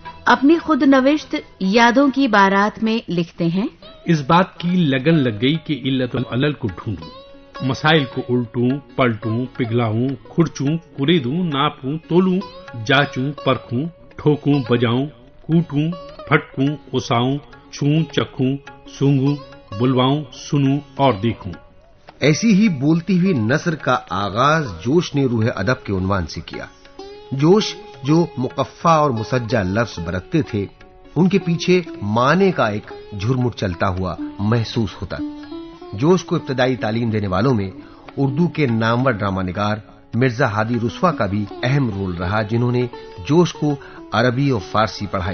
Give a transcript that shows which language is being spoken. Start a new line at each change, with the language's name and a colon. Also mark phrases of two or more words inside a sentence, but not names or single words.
Urdu: اپنی خود نوشت یادوں کی بارات میں لکھتے ہیں، اس بات کی لگن لگ گئی کہ علت العلل کو ڈھونڈوں، مسائل کو الٹوں پلٹوں پگھلاؤں کھرچوں کریدوں ناپوں تولوں جاچوں پرکھوں ٹھوکوں بجاؤں کوٹوں پھٹکوں اساؤں چھوں چکھوں سونگوں بلواؤں سنوں اور دیکھوں۔ ایسی ہی بولتی ہوئی نثر کا آغاز جوش نے روح ادب کے عنوان سے کیا۔ جوش جو مقفع اور مسجع لفظ برتتے تھے، ان کے پیچھے معنی کا ایک جھرمٹ چلتا ہوا محسوس ہوتا۔ جوش کو ابتدائی تعلیم دینے والوں میں اردو کے نامور ڈرامہ نگار مرزا ہادی رسوا کا بھی اہم رول رہا، جنہوں نے جوش کو عربی اور فارسی پڑھائی۔